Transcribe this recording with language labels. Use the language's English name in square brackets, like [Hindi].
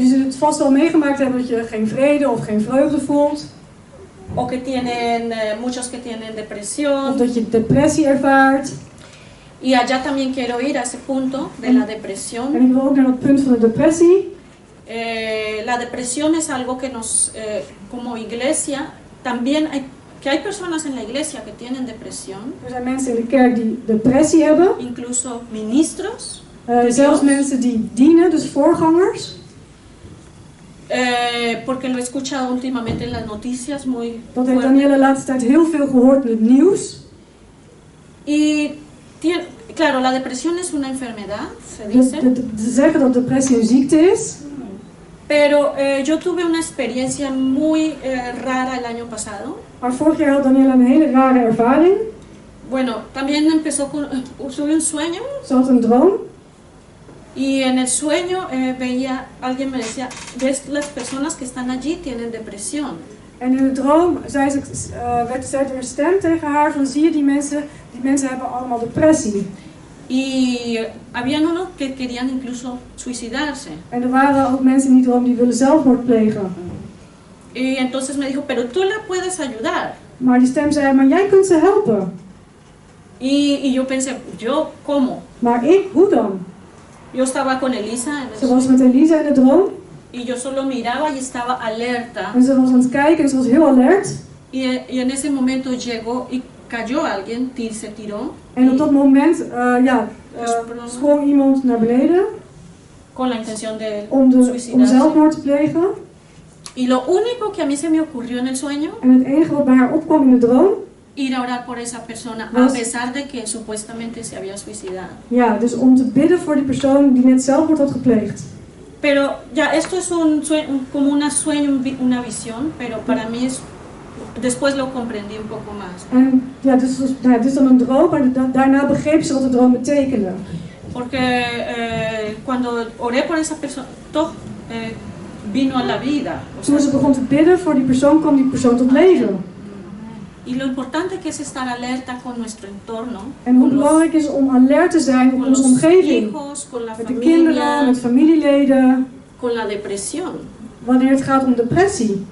[Dutch] Je zult het vast wel meegemaakt hebben dat je geen vrede of geen vreugde voelt. [Spanish] O que tienen, muchos que tienen [Dutch] Of [Spanish] depresión. [Dutch] dat je depressie ervaart. [Spanish] Y allá también quiero ir a ese punto de la depresión. [Dutch] En ik wil ook naar dat punt van de depressie. [Spanish] La depresión es algo que nos, como iglesia, también hay personas en la iglesia que tienen depresión, [Dutch] Er zijn mensen in de kerk die depressie hebben. [Spanish] incluso ministros, [Dutch] Zelfs mensen die dienen, dus voorgangers. [Spanish] porque lo he escuchado últimamente en las noticias muy [Dutch] Dat heeft [Spanish] fuerte. [Dutch] Danielle de laatste tijd heel veel gehoord in het nieuws. [Spanish] Y claro, la depresión es una enfermedad, se [Dutch] Dus [Spanish] dice, [Dutch] ze zeggen dat depressie een ziekte is. [Spanish] pero yo tuve una experiencia muy rara el año pasado. [Dutch] Maar vorig jaar had Danielle een hele rare ervaring. [Spanish] Bueno, también empezó con, tuve un sueño. [Dutch] Ze had een droom. [Spanish] Y en el sueño veía, alguien me decía, ves las personas que están allí tienen depresión. [Dutch] En in de droom zei er een stem tegen haar van zie je die mensen hebben allemaal depressie. [Spanish] Y habían unos que querían incluso suicidarse. [Dutch] En er waren ook mensen in die droom die willen zelfmoord plegen. [Spanish] Y entonces me dijo, pero tú la puedes ayudar. [Dutch] Maar die stem zei, maar jij kunt ze helpen. [Spanish] Y yo pensé, ¿yo cómo? [Dutch] Maar ik, hoe dan? [Spanish] Yo estaba con Elisa en el [Dutch] Ze was [Spanish] sueño, [Dutch] met Elisa in de droom. [Spanish] y yo solo miraba y estaba alerta. [Dutch] En ze was aan het kijken en ze was heel alert. [Spanish] Y en ese momento llegó, y cayó alguien, se tiró. [Dutch] En op dat moment sprong iemand naar beneden [Spanish] con la intención de [Dutch] om [Spanish] suicidarse. [Dutch] zelfmoord te plegen. [Spanish] Y lo único que a mí se me ocurrió en el sueño, [Dutch] En het enige wat bij haar opkwam in de droom, [Spanish] ir a orar por esa persona, [Dutch] Was- [Spanish] a pesar de que supuestamente se había suicidado. [Dutch] ja, dus om te bidden voor die persoon die net zelfmoord had gepleegd. [Spanish] Pero ya esto es como un sueño, una visión, pero para mí es, después lo comprendí un poco más. [Dutch] En ja, dus het is dan een droom, maar daarna begreep ze wat de droom betekende. [Spanish] Porque cuando oré por esa persona, [Dutch] toch [Spanish] vino a la vida. O [Dutch] Toen [Spanish] sea, [Dutch] ze begon te bidden voor die persoon, kwam die persoon tot leven. [Spanish] y lo importante que es estar alerta con nuestro entorno, [Dutch] En hoe [Spanish] con los, [Dutch] belangrijk is om alert te zijn op [Spanish] con [Dutch] onze [Spanish] los [Dutch] omgeving. [Spanish] hijos, con la [Dutch] Met de kinderen, [Spanish] familia, [Dutch] met familieleden, [Spanish] con la depresión, [Dutch] wanneer het gaat om depressie.